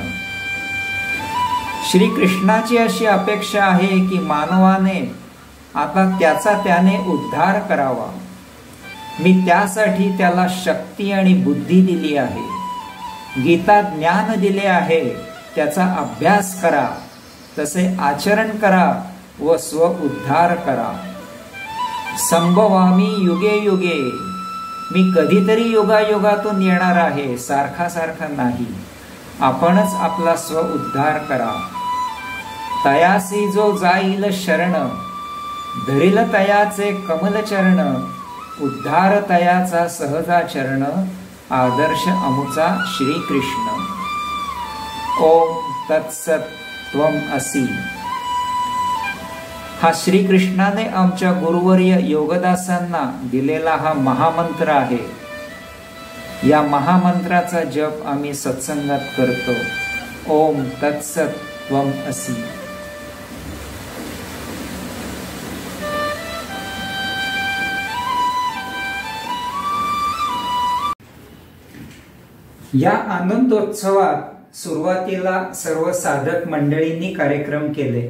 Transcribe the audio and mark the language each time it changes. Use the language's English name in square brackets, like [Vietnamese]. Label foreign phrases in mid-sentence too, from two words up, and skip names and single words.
[Marathi] श्रीकृष्णाची अशी अपेक्षा आहे की मानवाने आता त्याचा त्याने उद्धार करावा. मी त्यासाठी त्याला शक्ती आणि बुद्धी दिली आहे. गीता ज्ञान दिले आहे, त्याचा अभ्यास करा, तसे आचरण करा व स्व उद्धार करा. [Sanskrit] संभवामी युगे युगे, [Marathi] मी कधीतरी योगायोगातून येणार आहे, सारखा सारखा नाही. आपणच आपला स्व उद्धार करा. तयासी जो जाईल शरण, धरिल तयाचे कमलचरण, उद्धार तयाचा सहजाचरण, आदर्श अमुचा श्रीकृष्ण. [Sanskrit] ओम तत्सत त्वम असि. [Marathi] हा श्रीकृष्णाने आमच्या गुरुवर्य योगदासांना दिलेला हा महामंत्र आहे. या महामंत्राचा जप आम्ही सत्संगात करतो. [Sanskrit] ओम तत्सत त्वम असि. [Marathi] या आनंदोत्सवात सुरुवातीला सर्व साधक मंडळींनी कार्यक्रम केले.